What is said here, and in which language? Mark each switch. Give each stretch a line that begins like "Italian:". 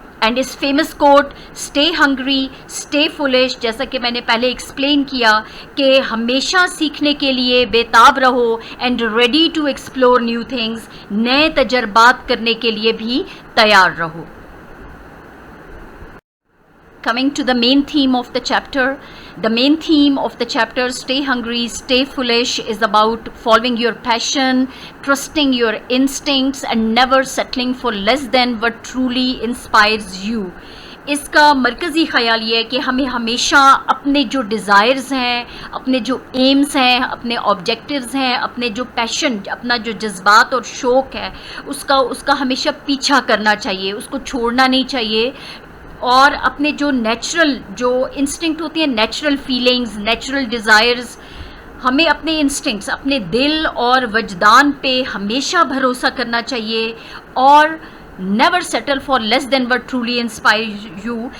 Hindi: And इस famous quote stay hungry stay foolish, जैसा कि मैंने पहले एक्सप्लेन किया कि हमेशा सीखने के लिए बेताब रहो and ready to explore new things, नए तजर्बात करने के लिए भी तैयार रहो।
English: Coming to the main theme of the chapter, the main theme of the chapter Stay Hungry, Stay Foolish is about following your passion, trusting your instincts and never settling for less than what truly inspires you.
Hindi: इसका मरकज़ी ख़याल ये है कि हमें हमेशा अपने जो डिज़ायर्स हैं, अपने जो एम्स हैं, अपने ऑब्जेक्टिव्स हैं, अपने जो पैशन, अपना जो जज्बात और शौक़ है, उसका हमेशा पीछा करना चाहिए, उसको छोड़ना नहीं चाहिए। और अपने जो नेचुरल जो इंस्टिंक्ट होती हैं, नेचुरल फीलिंग्स, नेचुरल डिज़ायर्स, हमें अपने इंस्टिंक्ट्स, अपने दिल और वजदान पे हमेशा भरोसा करना चाहिए और never settle for less than what truly inspire you.